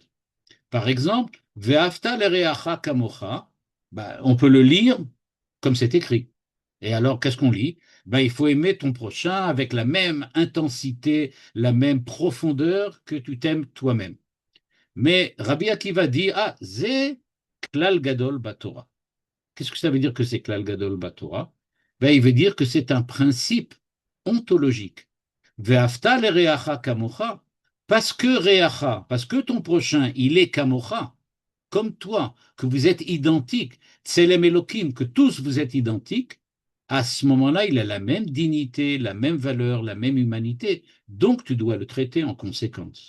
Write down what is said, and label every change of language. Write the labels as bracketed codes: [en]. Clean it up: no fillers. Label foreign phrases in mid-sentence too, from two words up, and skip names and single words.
[fr] Par exemple, [he] ואהבת לרעך כמוך, [fr] on peut le lire comme c'est écrit. Et alors, qu'est-ce qu'on lit? Il faut aimer ton prochain avec la même intensité, la même profondeur que tu t'aimes toi-même. Mais Rabbi Akiva dit, ah, c'est [he] כלל גדול בתורה. [fr] Qu'est-ce que ça veut dire que c'est [he] כלל גדול בתורה? [fr] Il veut dire que c'est un principe ontologique. [he] ואהבת לרעך כמוך, [fr] parce que ton prochain, il est kamocha, comme toi, que vous êtes identiques, [he] צלם אלוהים, [fr] que tous vous êtes identiques, à ce moment-là, il a la même dignité, la même valeur, la même humanité, donc tu dois le traiter en conséquence.